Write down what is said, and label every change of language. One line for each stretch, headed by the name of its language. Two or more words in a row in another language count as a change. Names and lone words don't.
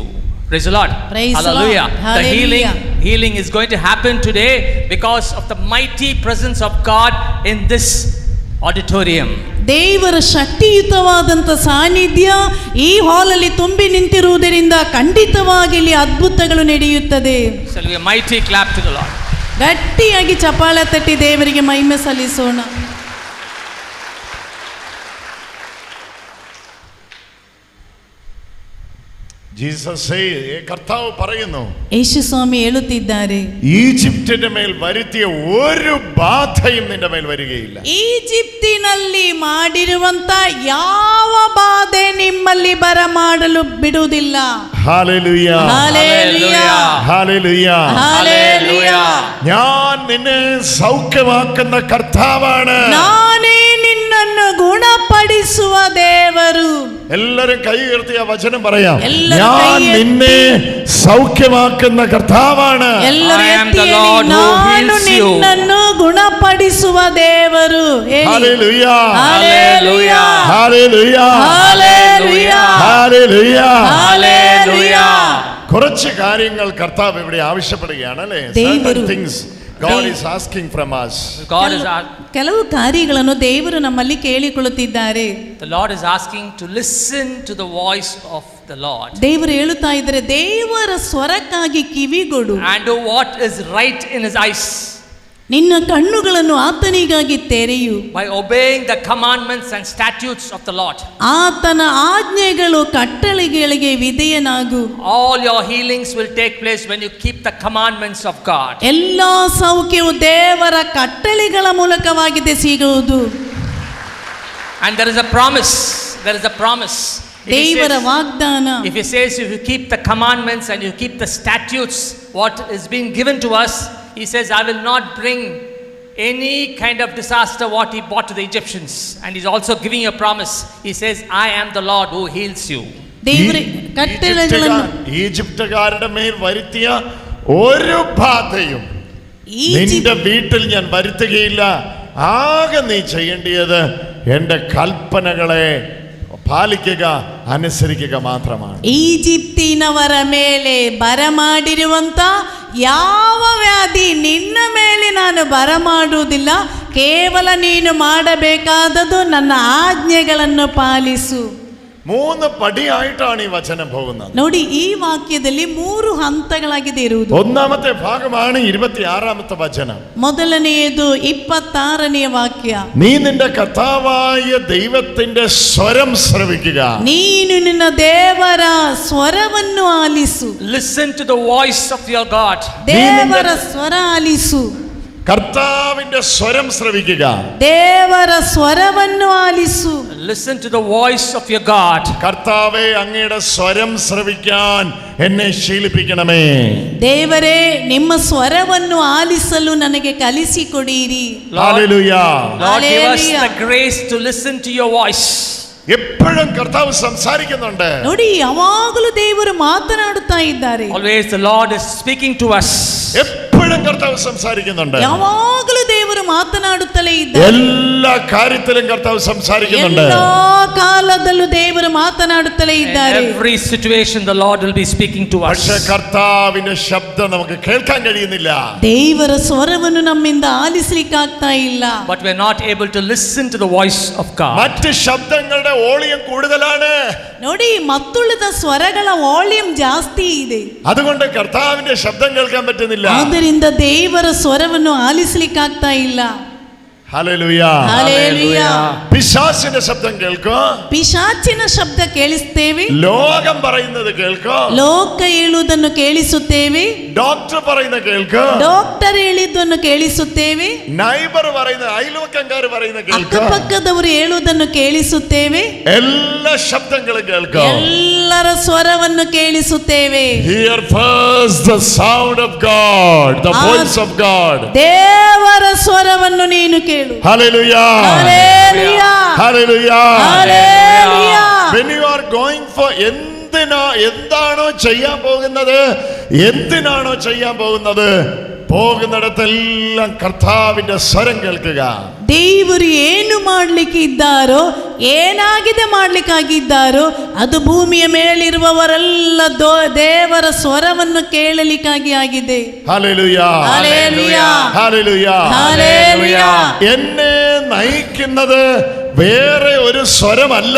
English: Praise the Lord. Praise Hallelujah. the Lord. Hallelujah. The healing is going to happen today because of the mighty presence of God in this auditorium.
Kannada: ದೇವರ ಶಕ್ತಿಯುತವಾದಂಥ ಸಾನ್ನಿಧ್ಯ ಈ ಹಾಲಲ್ಲಿ ತುಂಬಿ ನಿಂತಿರುವುದರಿಂದ ಖಂಡಿತವಾಗಿ ಇಲ್ಲಿ ಅದ್ಭುತಗಳು ನಡೆಯುತ್ತದೆ.
English: Shall we a mighty clap to the Lord?
Kannada: ಗಟ್ಟಿಯಾಗಿ ಚಪ್ಪಾಳೆ ತಟ್ಟಿ ದೇವರಿಗೆ ಮಹಿಮೆ ಸಲ್ಲಿಸೋಣ.
Malayalam: കർത്താവ് പറയുന്നു, യേശു സ്വാമി
Kannada: ಹೇಳುತ್ತಿದ್ದಾರೆ,
Malayalam: ഈജിപ്തിന്റെ മേൽ വരുത്തിയ ഒരു ബാധയും നിന്റെ മേൽ വരികയില്ല.
Kannada: ಈಜಿಪ್ತಿನಲ್ಲಿ ಮಾಡಿರುವಂತ ಯಾವ ಬಾಧೆ ನಿಮ್ಮಲ್ಲಿ ಬರಮಾಡಲು ಬಿಡುವುದಿಲ್ಲ.
Malayalam: ഹല്ലേലൂയ, ഹല്ലേലൂയ, ഹല്ലേലൂയ, ഹല്ലേലൂയ. ഞാൻ നിന്നെ സൗഖ്യമാക്കുന്ന കർത്താവാണ്.
Kannada: ನಾನೇ ನಿನ್ನನ್ನು ಗುಣಪಡಿಸುವ ದೇವರು.
Malayalam: എല്ലാരും കൈ ഉയർത്തി ആ വചനം പറയാം. എല്ലാരും ഞാൻ നിന്നെ സൗഖ്യമാക്കുന്ന കർത്താവാണ്.
Kannada: ನಾನು ನಿನ್ನನ್ನು ಗುಣಪಡಿಸುವ ದೇವರು.
Malayalam: ഹല്ലേലൂയ, ഹല്ലേലൂയ, ഹല്ലേലൂയ, ഹല്ലേലൂയ, ഹല്ലേലൂയ, ഹല്ലേലൂയ. കുറച്ച് കാര്യങ്ങൾ കർത്താവ് ഇവിടെ ആവശ്യപ്പെടുകയാണ് അല്ലേ? ദൈവം
English: things God is asking from us.
Kannada: ಕೆಲವು ಕಾರ್ಯಗಳನ್ನು ದೇವರು ನಮ್ಮಲ್ಲಿ ಕೇಳಿಕೊಳ್ಳುತ್ತಿದ್ದಾರೆ.
English: The Lord is asking to listen to the voice of the Lord.
Kannada: ದೇವರು ಹೇಳುತ್ತಾ ಇದ್ದಾರೆ, ದೇವರ ಸ್ವರಕ್ಕಾಗಿ ಕಿವಿಗೊಡು.
English: And do what is right in his eyes.
Kannada: ನಿನ್ನ ಕಣ್ಣುಗಳನ್ನು ಆತನಿಗಾಗಿ ತೆರೆಯು.
English: By obeying the commandments and statutes of the Lord.
Kannada: ಆತನ ಆಜ್ಞೆಗಳು ಕಟ್ಟಳೆಗಳಿಗೆ ವಿಧೇಯನಾಗು.
English: All your healings will take place when you keep the commandments of God.
Kannada: ಎಲ್ಲಾ ಸೌಖ್ಯವು ದೇವರ ಕಟ್ಟಳೆಗಳ ಮೂಲಕವಾಗಿದೆ ಸಿಗುವುದು.
English: And there is a promise. There is a promise.
Kannada: ದೇವರ ವಾಗ್ದಾನ.
English: If he says, if you keep the commandments and you keep the statutes, what is being given to us, he says, I will not bring any kind of disaster what he brought to the Egyptians. And he's also giving you a promise. He says, I am the Lord who heals you.
Kannada: ದೇವರ ಕಟ್ಟಳೆಗಳನ್ನು
Malayalam: ഈജിപ്തുകാരുടെ മേൽ വരുത്തിയ ഒരു ബാധയും നിന്റെ വീട്ടിൽ ഞാൻ വരുത്തുകയില്ല. ആകെ നീ ചെയ്യേണ്ടത് എൻ്റെ കൽപ്പനകളെ പാലിക്കുക, അനുസരിക്കുക മാത്രമാണ്.
Kannada: ಈಜಿಪ್ತಿನವರ ಮೇಲೆ ಬರಮಾಡಿರುವಂತ ಯಾವ ವ್ಯಾಧಿ ನಿನ್ನ ಮೇಲೆ ನಾನು ಬರಮಾಡುವುದಿಲ್ಲ. ಕೇವಲ ನೀನು ಮಾಡಬೇಕಾದದ್ದು ನನ್ನ ಆಜ್ಞೆಗಳನ್ನು ಪಾಲಿಸು.
Malayalam: 3 പടിയായിട്ടാണ് ഈ വചനം പോകുന്നത്.
Kannada: ನೋಡಿ, ಈ ವಾಕ್ಯದಲ್ಲಿ 3 ಹಂತಗಳಾಗಿದೆ ಇರುವುದು.
Malayalam: ഒന്നാമത്തെ ഭാഗമാണ് 26ാമത്തെ വചനം.
Kannada: ಮೊದಲನೆಯದು 26ನೇ ವಾಕ್ಯ.
Malayalam: നീ നിന്റെ കർത്താവായ ദൈവത്തിന്റെ സ്വരം ശ്രവിക്കുക.
Kannada: ನೀನು ನಿನ್ನ ದೇವರ ಸ್ವರವನ್ನು ಆಲಿಸು.
English: Listen to the voice of your God.
Kannada: ದೇವರ ಸ್ವರ ಆಲಿಸು.
Malayalam: കർത്താവിന്റെ സ്വരം ശ്രവിക്കുക.
Kannada: ದೇವರ ಸ್ವರವನ್ನು ಆಲಿಸು.
English: Listen to the voice of your God.
Malayalam: കർത്താവേ, അങ്ങയുടെ സ്വരം ശ്രവിക്കാൻ എന്നെ ശീലിപ്പിക്കണമേ.
Kannada: ದೇವರೇ, ನಿಮ್ಮ ಸ್ವರವನ್ನು ಆಲಿಸಲು ನನಗೆ ಕಲಿಸಿಕೊಡಿರಿ.
Malayalam: ഹല്ലേലൂയ.
English: Lord, give us the grace to listen to your voice.
Malayalam: എപ്പോഴും കർത്താവ് സംസാരിക്കുന്നുണ്ട്.
Kannada: ನೋಡಿ, ಯಾವಾಗಲೂ ದೇವರು ಮಾತನಾಡುತ್ತಾ ಇದ್ದಾರೆ.
English: Always the Lord is speaking to us.
Malayalam: എപ്പോഴും കർത്താവ് സംസാരിക്കുന്നുണ്ട്.
Kannada: ಯಾವಾಗಲೂ ದೇವರು ಮಾತನಾಡುತ್ತಲೇ ಇದ್ದಾರೆ.
Malayalam: എല്ലാ കാര്യത്തിലും കർത്താവ് സംസാരിക്കുന്നുണ്ട്.
Kannada: ಎಲ್ಲ ಕಾಲದಲ್ಲೂ ದೇವರು ಮಾತನಾಡುತ್ತಲೇ ಇದ್ದಾರೆ.
English: Every situation the Lord will be speaking to us.
Malayalam: പക്ഷേ കർത്താവിന്റെ ശബ്ദം നമുക്ക് കേൾക്കാൻ കഴിയുന്നില്ല.
Kannada: ದೇವರ ಸ್ವರವನ್ನು ನಮ್ಮಿಂದ ಆಲಿಸಲಿಕ್ಕಾಗ್ತಾ ಇಲ್ಲ.
English: But we are not able to listen to the voice of God.
Malayalam: മറ്റ് ശബ്ദങ്ങളുടെ വോളിയം കൂടുതലാണ്.
Kannada: ನೋಡಿ ಮತ್ತುಳಿದ ಸ್ವರಗಳ ವಾಲ್ಯೂಮ್ ಜಾಸ್ತಿ ಇದೆ.
Malayalam: അതുകൊണ്ട് കർത്താവിന്റെ ശബ്ദം കേൾക്കാൻ പറ്റുന്നില്ല.
Kannada: ಆದ್ದರಿಂದ ದೇವರ ಸ್ವರವನ್ನು ಆಲಿಸಲಿಕ್ಕಾಗ್ತಾ ಇಲ್ಲ.
Malayalam: ഹല്ലേലൂയ. ഹല്ലേലൂയ. പിശാചിന്റെ ശബ്ദം കേൾക്കും.
Kannada: ಪಿಶಾಚಿನ ಶಬ್ದ ಕೇಳಿಸ್ತೇವೆ.
Malayalam: ലോകം പറയുന്നത് കേൾക്കും.
Kannada: ಲೋಕ ಹೇಳುವುದನ್ನು ಕೇಳಿಸುತ್ತೇವೆ.
Malayalam: ഡോക്ടർ പറയുന്നത് കേൾക്കും.
Kannada: ಡಾಕ್ಟರ್ ಹೇಳಿದ್ದನ್ನು ಕೇಳಿಸುತ್ತೇವೆ.
Malayalam: നൈബർ പറയുന്നത്, അയൽവക്കംകാർ പറയുന്നത് കേൾക്കും.
Kannada: ಅಕ್ಕಪಕ್ಕದವರು ಹೇಳುವುದನ್ನು ಕೇಳಿಸುತ್ತೇವೆ.
Malayalam: എല്ലാ ശബ്ദങ്ങളും കേൾക്കും.
Kannada: ಎಲ್ಲರ ಸ್ವರವನ್ನು ಕೇಳಿಸುತ್ತೇವೆ.
English: Hear first the sound of God, the voice of God.
Kannada: ದೇವರ ಸ್ವರವನ್ನು ನೀನು ಕೇಳು.
English: Hallelujah. Hallelujah. Hallelujah. Hallelujah. When you are going for
Malayalam: എന്താണോ ചെയ്യാൻ പോകുന്നത് പോകുന്നിടത്തെല്ലാം കർത്താവിന്റെ സ്വരം കേൾക്കുക.
Kannada: ದೇವರು ಏನು ಮಾಡ್ಲಿಕ್ಕೆ ಇದ್ದಾರೋ, ಏನಾಗಿದೆ ಮಾಡ್ಲಿಕ್ಕಾಗಿದ್ದಾರೋ ಅದು ಭೂಮಿಯ ಮೇಲಿರುವವರೆಲ್ಲ ದೇವರ ಸ್ವರವನ್ನು ಕೇಳಲಿಕ್ಕಾಗಿ ಆಗಿದೆ.
Malayalam: ഹല്ലേലൂയ. ഹല്ലേലൂയ. ഹല്ലേലൂയ. ഹല്ലേലൂയ. എന്നെ നയിക്കുന്നത് വേറെ ഒരു സ്വരമല്ല.